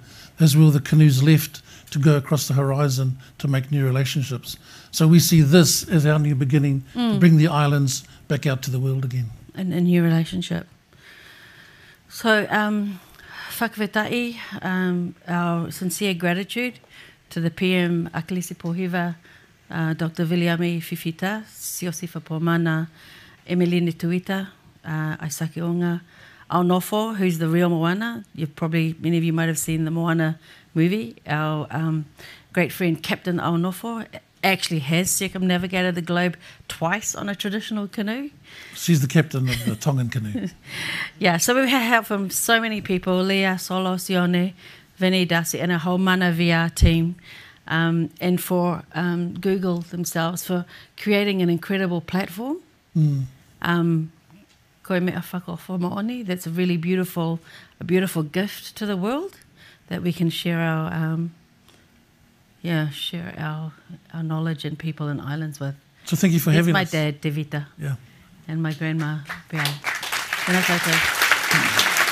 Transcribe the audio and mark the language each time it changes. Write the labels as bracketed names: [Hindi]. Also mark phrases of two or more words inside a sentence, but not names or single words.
[English] Those were the canoes left to go across the horizon to make new relationships. So we see this as our new beginning to bring the islands back out to the world again. And a new relationship. So, whakawetai, our sincere gratitude to the PM Akalisi Pohiva, Dr. Viliami Fifita, Siosifa Pomana, Emeline Tuita, Aisake Onga, Aonofo, who's the real Moana. Many of you might have seen the Moana movie. Our great friend Captain Aonofo actually has circumnavigated the globe twice on a traditional canoe. She's the captain of the Tongan canoe. Yeah, so we've had help from so many people, Leah, Solo, Sione, Vinny, Darcy, and a whole Mana VR team, and for Google themselves for creating an incredible platform. [Tongan] Koe mea whakawha maoni. [English] That's a really beautiful gift to the world that we can share our knowledge and people and islands with. So thank you for having us. My dad, Devita. Yeah. And my grandma, Beau.